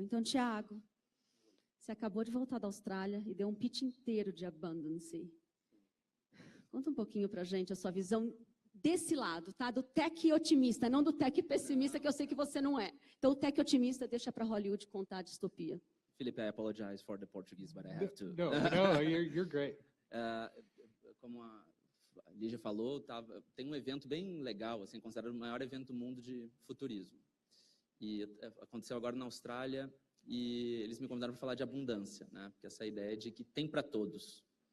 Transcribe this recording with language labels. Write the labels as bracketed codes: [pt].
[pt] Então, Tiago, você acabou de voltar da Austrália e deu um pitch inteiro de abundance. Conta um pouquinho para a gente a sua visão desse lado, tá? Do tech otimista, não do tech pessimista, que eu sei que você não é. Então, o tech otimista deixa para Hollywood contar a distopia. [en] Felipe, I apologize for the Portuguese, but I have to. No, you're great. [pt] Como a Lígia falou, tem um evento bem legal, assim, considerado o maior evento do mundo de futurismo. E aconteceu agora na Austrália e eles me convidaram para falar de abundância, né? Porque essa ideia de que tem para todos.